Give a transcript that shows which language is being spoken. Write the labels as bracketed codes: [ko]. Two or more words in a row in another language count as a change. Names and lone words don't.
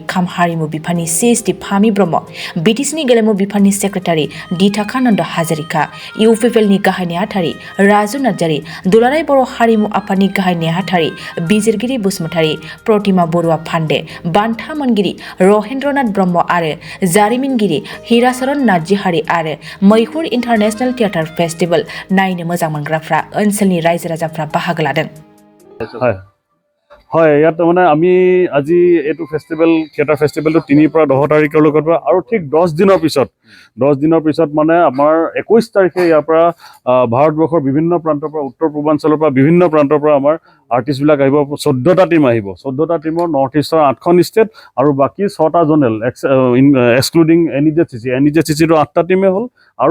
[brx] खाम हारिमु बिफाननि सिएसटि फामि ब्रह्म बिटिसिनि गेलेमु बिफाननि सेक्रेटारि दिथाखानन्द हाजरिका इउपिपिएलनि गाहाय नेहाथारि राजु नार्जारि दुलाराय बर' हारिमु आफादनि गाहाय नेहाथारि बिजिरगिरि बसुमतारि प्रतिमा बरुवा फान्डे बान्था मोनगिरि रहेन्द्रनाथ ब्रह्म आरो जारिमिनगिरि हिराचरन नार्जिहारि आरो मैहुर इन्टारनेशनेल थियेटार फेस्टिवल नायनो मोजां मोनग्राफ्रा ओनसोलनि रायजो राजाफ्रा बाहागो लादों [as] হয় ইয়াত মানে আমি আজি এইটো [en] festival theatre [as] ফেষ্টিভেলটো 3 পৰা 10 তাৰিখলৈকে আৰু ঠিক 10 দিনৰ পিছত মানে আমাৰ 21 তাৰিখে ইয়াৰ পৰা ভাৰতবৰ্ষৰ বিভিন্ন প্ৰান্তৰ পৰা উত্তৰ পূৰ্বাঞ্চলৰ পৰা বিভিন্ন প্ৰান্তৰ পৰা আমাৰ আৰ্টিষ্টবিলাক আহিব 14টা টিম আহিব 14টা টিমৰ [en] North East [as] 8খন ষ্টেট আৰু বাকি 6টা [en] zonal excluding [as] এনইজেচিচিটো 8টা টিমে হ'ল আৰু